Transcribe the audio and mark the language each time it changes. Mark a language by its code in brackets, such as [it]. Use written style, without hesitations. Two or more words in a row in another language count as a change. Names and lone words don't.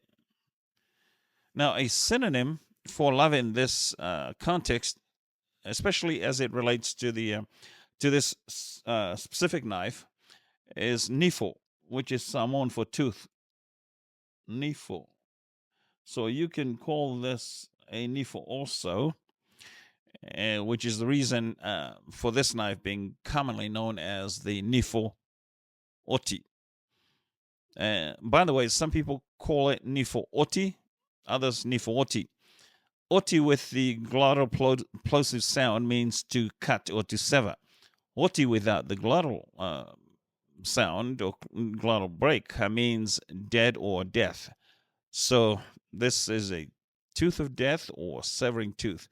[en] Now, a synonym for lave in this context, especially as it relates to the to this specific knife, is nifo, which is Samoan for tooth. Nifo. So you can call this a nifo also, which is the reason for this knife being commonly known as the [sm] nifo oti. [en] By the way, some people call it [sm] nifo oti, [en] others [sm] nifo oti. [en] Oti with the glottal plosive sound means to cut or to sever, Oti without the glottal sound or glottal break means dead or death. So this is a tooth of death or severing tooth.